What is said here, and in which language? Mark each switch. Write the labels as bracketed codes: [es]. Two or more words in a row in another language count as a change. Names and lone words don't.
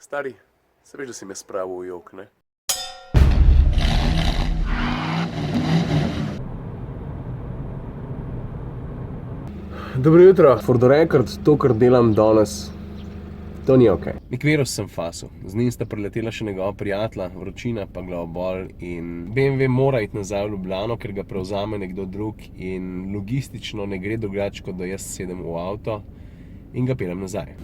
[sl] Stari, se veš, da si me spravil v jok, ne? Dobro jutro. [en] For the record, to, [sl] kar delam danes, to ni okej. Nikveros sem fasil. Z njim sta preletela še njegova prijatelja, vročina pa glavobol in BMW mora iti nazaj v Ljubljano, ker ga prevzame nekdo drug in logistično ne gre drugače, kot da jaz sedem v avto in ga peljem nazaj.